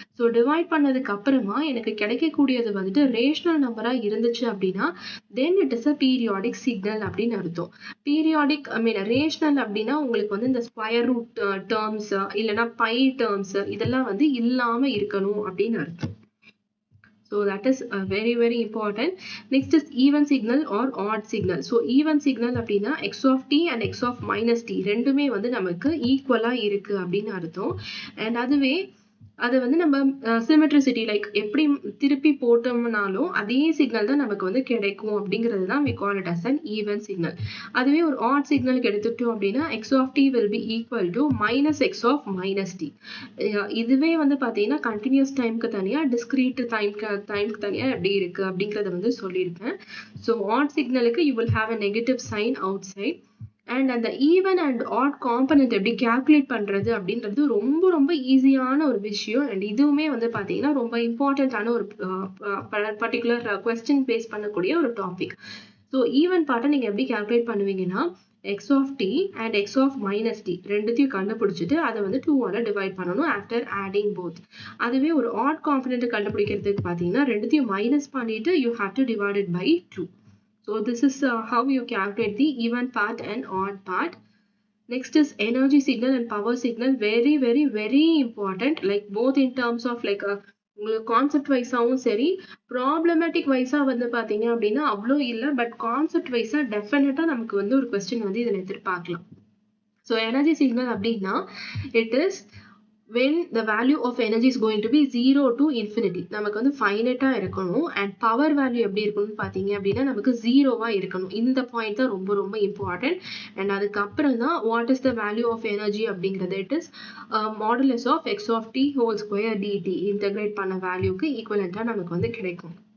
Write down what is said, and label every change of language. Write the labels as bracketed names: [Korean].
[Tamil] So divide பண்ணதுக்கு அப்புறமா எனக்கு கிடைக்கக்கூடியது வந்துட்டு ரேஷனல் நம்பராக இருந்துச்சு அப்படின்னா [English] then it is a periodic signal [Tamil] அப்படின்னு அர்த்தம். பீரியாடிக் ரேஷனல் அப்படின்னா உங்களுக்கு வந்து இந்த ஸ்கொயர் ரூட் டேர்ம்ஸ் இல்லைன்னா பை டேர்ம்ஸ் இதெல்லாம் வந்து இல்லாமல் இருக்கணும் அப்படின்னு அர்த்தம். [English] So that is very very important. Next is even signal or odd signal. [Tamil] So even signal அப்படின்னா x of t and x of minus t ரெண்டுமே வந்து நமக்கு ஈக்குவலா இருக்கு அப்படின்னு அர்த்தம். அண்ட் அதுவே அது வந்து நம்ம சிமெட்ரிசிட்டி லைக் எப்படி திருப்பி போட்டோம்னாலும் அதே சிக்னல் தான் நமக்கு வந்து கிடைக்கும் அப்படிங்கிறது தான் [English] we call it as an even signal. அதுவே ஒரு odd சிக்னலுக்கு எடுத்துட்டோம் அப்படின்னா x of t will be equal to minus x of minus t. [Tamil] இதுவே வந்து பார்த்தீங்கன்னா கண்டினியூஸ் டைம்க்கு தனியாக டிஸ்கிரீட் டைம்க்கு தனியாக எப்படி இருக்கு அப்படிங்கிறத வந்து சொல்லியிருக்கேன். [English] So odd சிக்னலுக்கு you will have a negative sign outside. [Tamil] And அந்த ஈவன் அண்ட் ஆட் காம்பனண்ட் எப்படி கால்குலேட் பண்ணுறது அப்படின்றது ரொம்ப ரொம்ப ஈஸியான ஒரு விஷயம். அண்ட் இதுவுமே வந்து பார்த்தீங்கன்னா ரொம்ப இம்பார்ட்டண்ட்டான ஒரு பர்டிகுலர் கொஸ்டின் பேஸ் பண்ணக்கூடிய ஒரு டாபிக். ஸோ ஈவன் பார்ட்டை நீங்கள் எப்படி calculate பண்ணுவீங்கன்னா x of t and x of minus t ரெண்டுத்தையும் கண்டுபிடிச்சிட்டு அதை வந்து 2ஆல் டிவைட் பண்ணணும் [English] After adding both. [Tamil] அதுவே ஒரு ஆட் காம்பனண்ட் கண்டுபிடிக்கிறதுக்கு பார்த்தீங்கன்னா ரெண்டுத்தையும் மைனஸ் பண்ணிட்டு [English] You have to divide it by 2. So this is how you calculate the even part and odd part. Next is energy signal and power signal. Very very very important, like both in terms of like [Tamil] உங்களுக்கு concept வைஸாகவும் சரி problematic வைஸாக வந்து பார்த்தீங்க அப்படின்னா அவ்வளோ இல்லை, but concept வைஸாக டெஃபினட்டாக நமக்கு வந்து ஒரு கொஸ்டின் வந்து இதில் எதிர்பார்க்கலாம். [English] So energy signal அப்படின்னா it is when the value of energy is going to be 0 to infinity. [Tamil] நமக்கு வந்து ஃபைனைட்டா இருக்கணும். அண்ட் பவர் வேல்யூ எப்படி இருக்கணும்னு பார்த்தீங்க அப்படின்னா நமக்கு 0வா இருக்கணும். இந்த பாயிண்ட் தான் ரொம்ப ரொம்ப இம்பார்ட்டன்ட். அண்ட் அதுக்கப்புறம் தான் [English] what is the value of energy [Tamil] அப்படிங்கிறது it is modulus of X of D whole square DD integrate பண்ண வேல்யூக்கு ஈக்குவலண்டா நமக்கு வந்து கிடைக்கும்.